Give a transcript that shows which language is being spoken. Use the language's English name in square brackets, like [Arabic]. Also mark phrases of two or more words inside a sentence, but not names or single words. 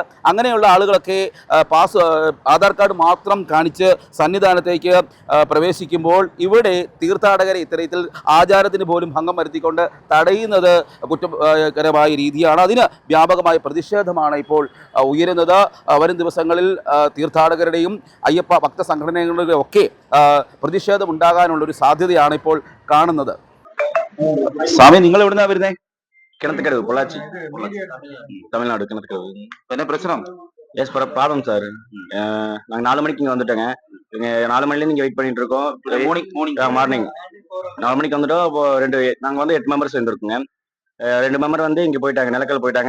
[Malayalam] അങ്ങനെയുള്ള ആളുകളൊക്കെ പാസ് ആധാർ കാർഡ് മാത്രം കാണിച്ച് സന്നിധാനത്തേക്ക് പ്രവേശിക്കുമ്പോൾ ഇവിടെ തീർത്ഥാടകരെ ഇത്തരത്തിൽ ആചാരത്തിന് പോലും ഭംഗം വരുത്തിക്കൊണ്ട് തടയുന്നത് കുറ്റകരമായ രീതിയാണ്. അതിന് വ്യാപകമായ പ്രതിഷേധമാണ് ഇപ്പോൾ ഉയരുന്നത്. വരും ദിവസങ്ങളിൽ തീർത്ഥാടകരുടെയും അയ്യപ്പ ഭക്ത സംഘടനകളുടെയും ഒക്കെ പ്രതിഷേധം ഉണ്ടാകാനുള്ളൊരു സാധ്യതയാണ് ഇപ്പോൾ കാണുന്നത്. സ്വാമി, നിങ്ങൾ എവിടുന്നാ വരുന്നേ? [Tamil] கிணத்துக்கடவு பொள்ளாச்சி தமிழ்நாடு கிணத்துக்கடவு. என்ன பிரச்சனை? [English] yes problem sir. [Tamil] நாங்கள் 4 மணிக்கு இங்கே வந்துட்டோங்க. இங்கே 4 மணிலேருந்து இங்கே வெயிட் பண்ணிட்டு இருக்கோம். மார்னிங் 4 மணிக்கு வந்துட்டோம். இப்போ நாங்கள் வந்து 8 மெம்பர்ஸ் வந்துருக்குங்க. 2 மெம்பர் வந்து இங்கே போயிட்டாங்க, நிலக்கல் போயிட்டாங்க.